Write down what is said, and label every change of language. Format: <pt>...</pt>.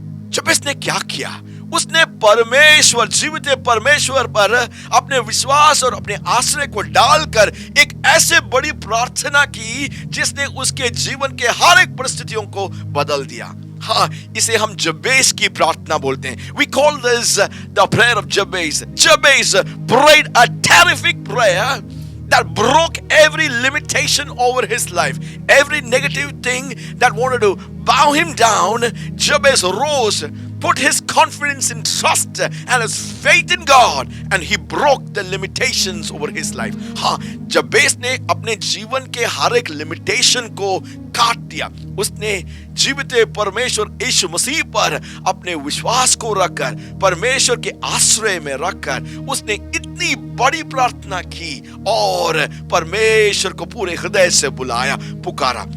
<hi>जबेस ने क्या किया? उसने परमेश्वर, जीवित परमेश्वर पर अपने विश्वास और अपने आश्रय को डालकर एक ऐसे बड़ी प्रार्थना की जिसने उसके जीवन के हर एक परिस्थितियों को बदल दिया। हाँ, इसे हम जबेस की प्रार्थना बोलते हैं।</hi> <en>We call this the prayer of Jabez. Jabez prayed a terrific prayer that broke every limitation over his life. Every negative thing that wanted to bow him down, Jabez rose, put his confidence in trust and his faith in God, and he broke the limitations over his life.</en> <hi>हाँ, जबेस ने अपने जीवन के हर एक limitation को काट दिया। उसने जीवित परमेश्वर यीशु मसीह पर अपने विश्वास को रखकर, परमेश्वर के आश्रय में रखकर, उसने इतनी बड़ी प्रार्थना की और परमेश्वर को पूरे हृदय से बुलाया, पुकारा।</hi>